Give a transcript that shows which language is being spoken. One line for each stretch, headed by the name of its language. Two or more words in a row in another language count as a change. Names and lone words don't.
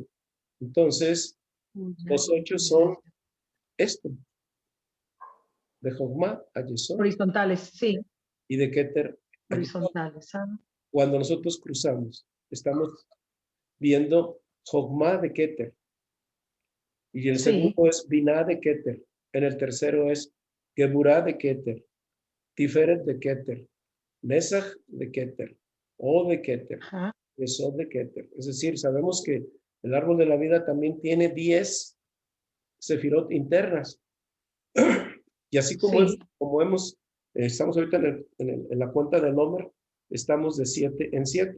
Spanish: Entonces, los 8 son esto, de Jogma a Yesod Horizontales, sí, y de Keter a Yesod. horizontales. Cuando nosotros cruzamos, estamos viendo Jogma de Keter. Y el Sí, segundo es Binah de Keter. En el tercero es Geburah de Keter, Tiferet de Keter, Nesach de Keter, O de Keter, ajá, Yesod de Keter. Es decir, sabemos que el árbol de la vida también tiene 10 sefirot internas. Y así sí, estamos ahorita en la cuenta del Omer, estamos de 7 en 7.